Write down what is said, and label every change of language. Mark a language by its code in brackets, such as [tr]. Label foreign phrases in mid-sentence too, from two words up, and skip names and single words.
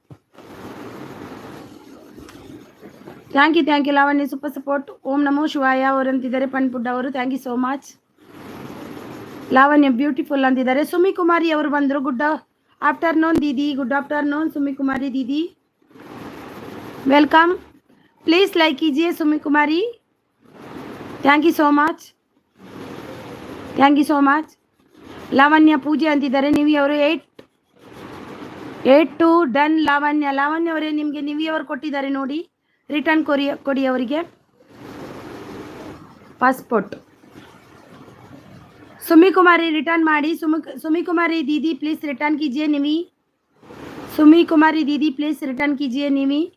[en] thank you Lavanya super support. [kn] ಓಂ ನಮೋ ಶಿವಾಯ ಅವರು ಅಂತಿದ್ದಾರೆ ಪನ್ಪುಡ್ ಅವರು. [en] thank you so much. ಲಾವಣ್ಯ ಬ್ಯೂಟಿಫುಲ್ ಅಂತಿದ್ದಾರೆ. [kn] ಸುಮಿ ಕುಮಾರಿ ಅವರು ಬಂದರು. [en] good afternoon ದೀದಿ. good afternoon ಸುಮಿ ಕುಮಾರಿ दीदी. [hi] वेलकम. [en] please like [hi] कीजिए सुमी कुमारी. [en] thank you so much. [kn] ಲಾವಣ್ಯ ಪೂಜೆ ಅಂತಿದ್ದಾರೆ. ನಿವಿ ಅವರು 8 ಡನ್. ಲಾವಣ್ಯ ಅವರೇ ನಿಮಗೆ ನಿವಿ ಅವರು ಕೊಟ್ಟಿದ್ದಾರೆ ನೋಡಿ. ರಿಟರ್ನ್ ಕೊಡಿ ಅವರಿಗೆ ಪಾಸ್ಪೋರ್ಟ್. सुमी कुमारी रिटर्न ಮಾಡಿ. [hi] सुमी कुमारी दीदी [en] please return [hi] कीजिए निवी. सुमी कुमारी दीदी [en] please return [hi] कीजिए निवी.